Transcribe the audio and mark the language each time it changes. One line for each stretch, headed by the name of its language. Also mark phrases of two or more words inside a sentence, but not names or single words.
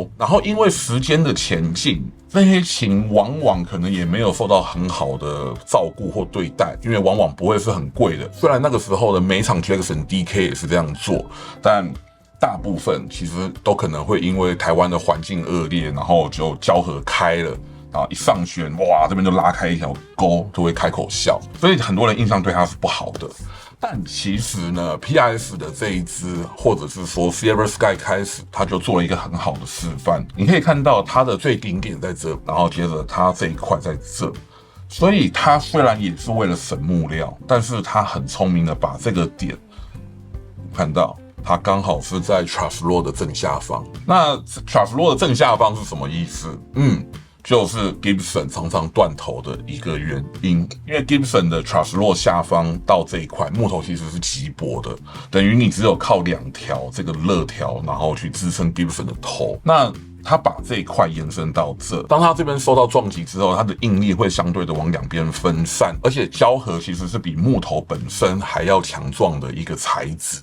Chinese: 然後因為時間的前進，那些琴往往可能也沒有受到很好的照顧或對待，因為往往不会是很貴的。雖然那個時候的每場 Jackson DK 也是這樣做，但大部分其實都可能會因為台灣的環境惡劣，然後就膠合開了，然後一上弦，哇，這邊就拉開一條溝，就會開口笑。所以很多人印象對它是不好的。但其實呢 ，PRS 的這一支，或者是說 Silver Sky 開始，它就做了一個很好的示範。你可以看到它的最頂點在這，然後接着它這一塊在這，所以它雖然也是為了省木料，但是它很聰明的把這個點看到，它剛好是在
English: Truss Roll
Chinese: 的正下方。那
English: Truss Roll
Chinese: 的正下方是什麼意思？就是 Gibson 常常斷頭的一個原因，因為 Gibson 的
English: Truss Roll
Chinese: 下方到這一塊木頭其實是極薄的，等於你只有靠2條這個肋條，然後去支撐 Gibson 的頭。那它把這一塊延伸到這，當它這邊受到撞擊之後，它的應力會相對的往兩邊分散，而且膠合其實是比木頭本身還要強壯的一個材質。